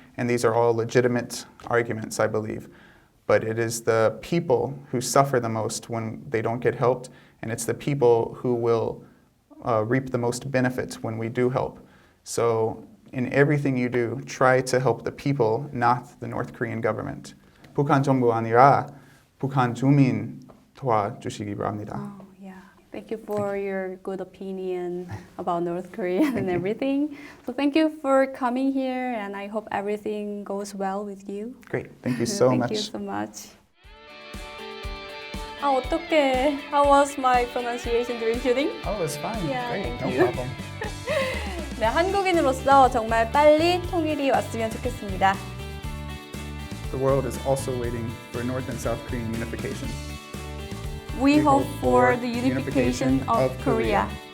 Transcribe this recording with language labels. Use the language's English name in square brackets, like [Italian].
[English] And these are all legitimate arguments, I believe. But it is the people who suffer the most when they don't get helped, and it's the people who will reap the most benefit when we do help. So in everything you do, try to help the people, not the North Korean government. [Korean] 북한 정부 아니라 북한 주민 도와주시기 바랍니다. [English] Oh, yeah. Thank you for your good opinion about North Korea and everything. So thank you for coming here, and I hope everything goes well with you. Great. Thank you so much. Thank you so much. [Korean] 어떡해. [English] How was my pronunciation during shooting? Oh, it's fine. Yeah, Great. thank No you. problem. [Korean] 네, 한국인으로서 정말 빨리 통일이 왔으면 좋겠습니다. [English] The world is also waiting for North and South Korean unification. We hope for the unification of Korea.